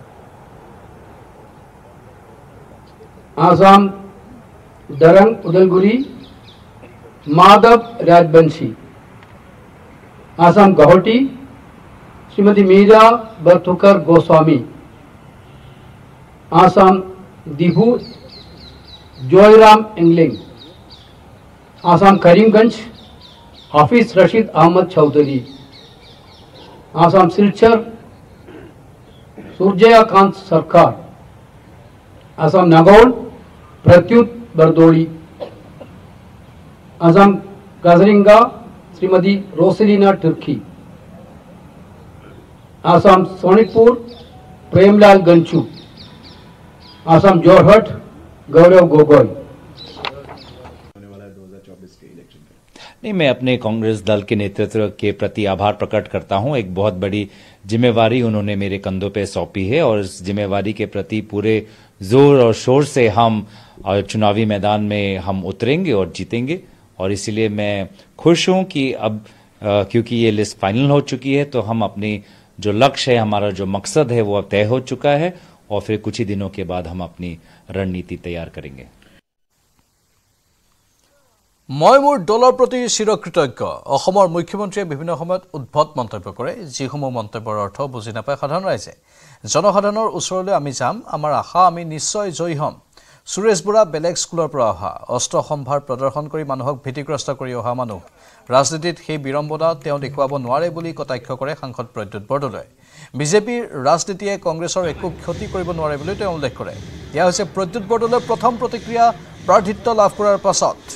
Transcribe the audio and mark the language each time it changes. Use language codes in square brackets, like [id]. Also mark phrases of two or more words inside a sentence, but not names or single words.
[hi] आसाम दरंग उदलगुरी माधव राजबंशी आसाम गुवाहाटी श्रीमती मीरा बरथुकर गोस्वामी आसाम दिहू जयराम इंगलिंग आसाम करीमगंज हाफिज रशीद अहमद चौधरी आसाम सिलचर सूर्यकांत सरकार आसाम नागौर प्रत्युत बरदोली आसाम गाजरिंगा श्रीमती रोसेलिना तुर्की आसाम सोनितपुर प्रेमलाल गंचू आसाम जोरहट गौरव गोगोई नहीं मैं अपने कांग्रेस दल के नेतृत्व के प्रति आभार प्रकट करता हूं एक बहुत बड़ी जिम्मेवारी उन्होंने मेरे कंधों पे सौंपी है और इस जिम्मेवारी के प्रति पूरे जोर और शोर से हम चुनावी मैदान में हम उतरेंगे और जीतेंगे और इसीलिए मैं खुश हूं कि अब क्योंकि ये लिस्ट फाइनल हो चुकी है तो हम अपनी जो लक्ष्य है हमारा जो मकसद है वो अब तय हो चुका है और फिर कुछ ही दिनों के बाद हम अपनी रणनीति तैयार करेंगे [as] মই মোৰ দলৰ প্ৰতি চিৰকৃতজ্ঞ অসমৰ মুখ্যমন্ত্ৰীয়ে বিভিন্ন সময়ত উদ্ভট মন্তব্য কৰে যিসমূহ মন্তব্যৰ অৰ্থ বুজি নাপায় সাধাৰণ ৰাইজে জনসাধাৰণৰ ওচৰলৈ আমি যাম আমাৰ আশা আমি নিশ্চয় জয়ী হ'ম সুৰেশ বুঢ়া বেলেগ স্কুলৰ পৰা অহা অস্ত্ৰ সম্ভাৰ প্ৰদৰ্শন কৰি মানুহক ভীতিগ্ৰস্ত কৰি অহা মানুহ ৰাজনীতিত সেই বিৰম্বনা তেওঁ দেখুৱাব নোৱাৰে বুলি কটাক্ষ কৰে সাংসদ প্ৰদ্যুৎ বৰদলৈ বিজেপিৰ ৰাজনীতিয়ে কংগ্ৰেছৰ একো ক্ষতি কৰিব নোৱাৰে বুলি তেওঁ উল্লেখ কৰে এয়া হৈছে প্ৰদ্যুৎ বৰদলৈৰ প্ৰথম প্ৰতিক্ৰিয়া প্ৰাৰ্থিত্ব লাভ কৰাৰ পাছত